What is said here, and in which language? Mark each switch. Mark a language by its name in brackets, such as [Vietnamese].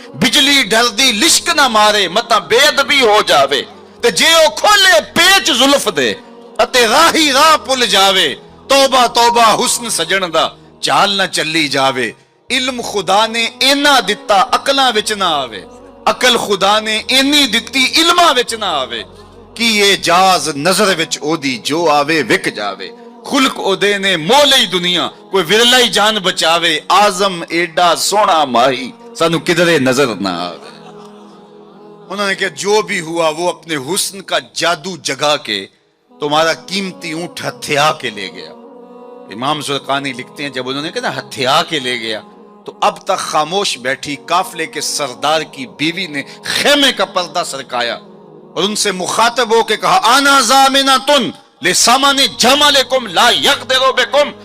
[Punjabi] بجلی ڈردی لشک نہ مارے متا بے ادبی ہو جاوے. تے جے او کھولے پیچ زلف دے اتے راہی راہ پل جاوے. توبہ توبہ حسن سجن دا چال نہ چلی جاوے. علم خدا نے اینا دتا عقلاں وچ نہ آوے. عقل خدا نے اینی دتی علماں وچ نہ آوے. کی یہ جاز نظر وچ او دی جو آوے وک جاوے. خلق او دے نے مولئی دنیا کوئی ورلائی جان بچاوے. آزم ایڈا سونا ماہی سانو کدرے نظر نہ آوے. [Urdu] انہوں نے کہا جو بھی ہوا وہ اپنے حسن کا جادو جگا کے تمہارا قیمتی اونٹ ہتھیا کے لے گیا. امام زرقانی لکھتے ہیں جب انہوں نے کہا ہتھیا کے لے گیا تو اب تک خاموش بیٹھی قافلے کے سردار کی بیوی نے خیمے کا پردہ سرکایا اور ان سے مخاطب ہو کے کہا [Arabic] آنا زامنۃ لسامان جمالکم لا یقدر بکم.